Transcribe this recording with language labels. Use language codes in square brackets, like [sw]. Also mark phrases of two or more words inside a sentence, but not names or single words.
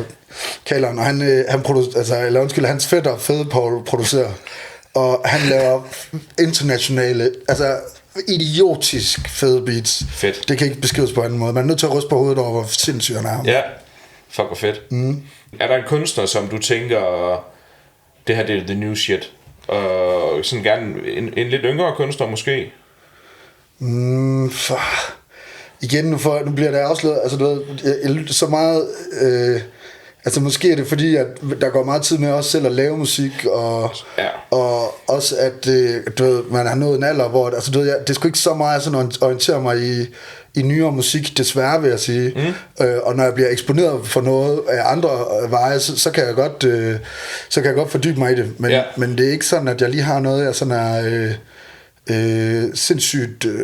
[da] Kaleren, og han producerer, altså, eller undskyld, hans fætter Fede producerer, og han laver internationale, altså idiotisk fede beats. Fedt. Det kan ikke beskrives på anden måde. Man er nødt til at ryste på hovedet over, hvor sindssygt han er. Ja, fuck hvor fedt. Er der en kunstner, som du tænker, det her det er [en] the new shit, [da] og sådan gerne en lidt yngre kunstner måske? Igen, nu bliver det afsløret, altså du ved, jeg lytter så meget, altså måske er det fordi, at der går meget tid med også selv at lave musik, og også at, du ved, man har nået en alder, hvor, altså du ved, det er sgu ikke så meget sådan at orientere mig i nyere musik, desværre vil jeg sige, og når jeg bliver eksponeret for noget af andre veje, så kan jeg godt fordybe mig i det, men det er ikke sådan, at jeg lige har noget, jeg sådan er sindssygt...